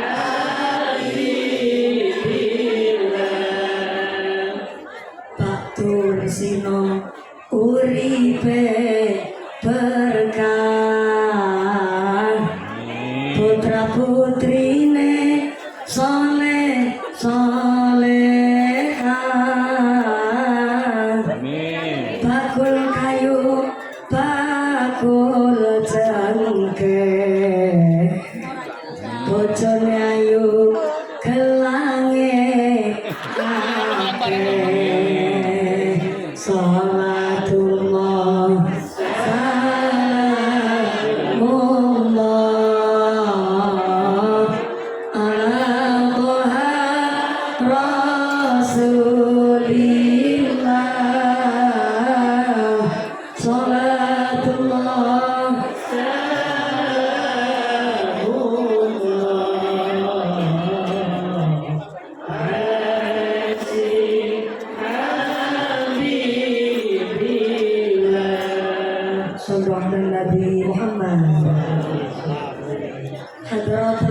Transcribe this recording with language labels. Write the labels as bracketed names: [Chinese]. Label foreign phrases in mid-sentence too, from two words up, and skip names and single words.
[Javanese] Batur sino uripe berkah putra putrine soleh soleha Amin. bakul kayu bakul jengke bojone ayu gelange [Arabic] صلاة الله سلام الله على طه رسول الله صلاة الله صلى الله نبي محمد حضرة